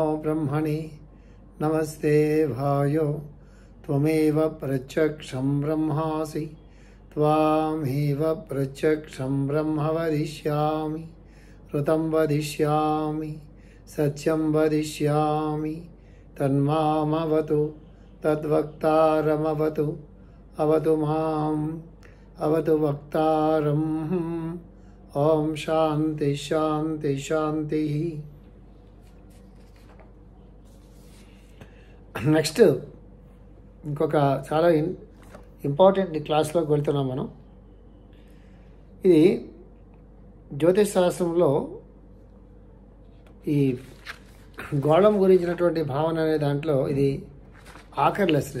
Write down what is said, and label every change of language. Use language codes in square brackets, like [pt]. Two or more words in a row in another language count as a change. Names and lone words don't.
[sa] ब्रह्मणे नमस्ते भायो त्वमेव प्रत्यक्षं ब्रह्मासि त्वामेव प्रत्यक्षं ब्रह्म वदिष्यामि ऋतं वदिष्यामि सत्यं वदिष्यामि तन्मामवतु तद्वक्तारमवतु अवतु माम् अवतु वक्तारम् ओम शांति शांति शांति। [te] నెక్స్ట్ ఇంకొక చాలా ఇంపార్టెంట్ క్లాస్లోకి వెళ్తున్నాం మనం. ఇది జ్యోతిష్ శాస్త్రంలో ఈ గోళం గురించినటువంటి భావన అనే దాంట్లో ఇది ఆఖరి లెసన్.